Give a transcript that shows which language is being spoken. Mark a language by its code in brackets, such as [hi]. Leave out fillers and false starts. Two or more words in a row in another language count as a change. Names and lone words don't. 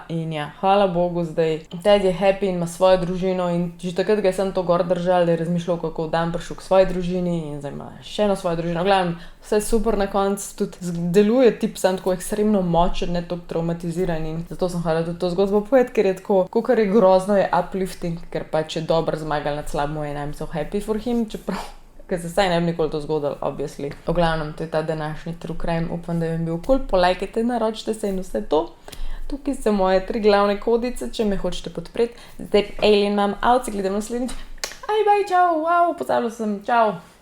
[sl] In ja, hvala Bogu, zdaj Ted je happy in ima svojo družino in že takrat ga je sem to gor držal, da je razmišljal, kako dan prišel k svoji družini in zdaj ima še eno svojo družino. Glavno, vse super na koncu, tudi deluje tip sam tako ekstremno močen, ne toliko traumatiziran in zato sem hvala tudi to zgodbo povedati, ker je tako, kakor je grozno, je uplifting, ker pač je dobro zmagal nad slabim in [en] I'm so happy for him, [sl] čeprav, ker se saj ne bi nikoli to zgodilo, obviously. V glavnem, to je ta današnji [en] true crime, [sl] upam, da je bil cool, polajkajte, naročite se in vse to. Tukaj so moje 3 glavne kodice, če me hočete podpreti. Zdaj Alien imam out, se gledam naslednjič. Aj, bye, čau, wow, pozabila sem, čau.